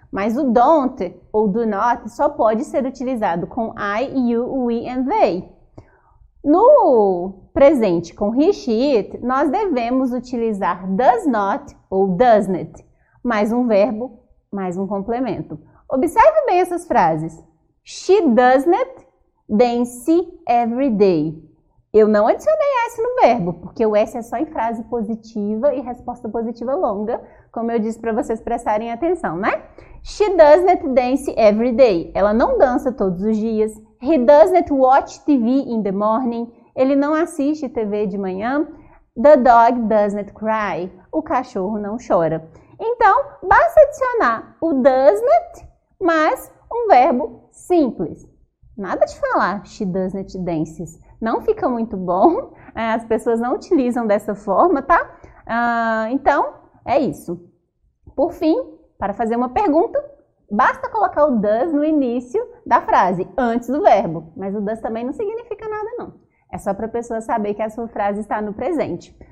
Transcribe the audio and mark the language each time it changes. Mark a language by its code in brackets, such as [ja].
[pt] Mas o don't ou do not só pode ser utilizado com I, you, we [en] and they. [pt] No presente com he, she, it, nós devemos utilizar does not ou doesn't, mais um verbo, mais um complemento. Observe bem essas frases. [en] She doesn't dance every day. [pt] Eu não adicionei S no verbo, porque o S é só em frase positiva e resposta positiva longa, como eu disse para vocês prestarem atenção, né? [en] She doesn't dance every day. [pt] Ela não dança todos os dias. [en] He doesn't watch TV in the morning. [pt] Ele não assiste TV de manhã. [en] The dog doesn't cry. [pt] O cachorro não chora. Então, basta adicionar o doesn't mais um verbo simples. Nada de falar [en] she doesn't dances. [pt] Não fica muito bom. As pessoas não utilizam dessa forma, tá? Então, é isso. Por fim, para fazer uma pergunta, basta colocar o does no início da frase, antes do verbo. Mas o does também não significa nada, não. É só para a pessoa saber que a sua frase está no presente.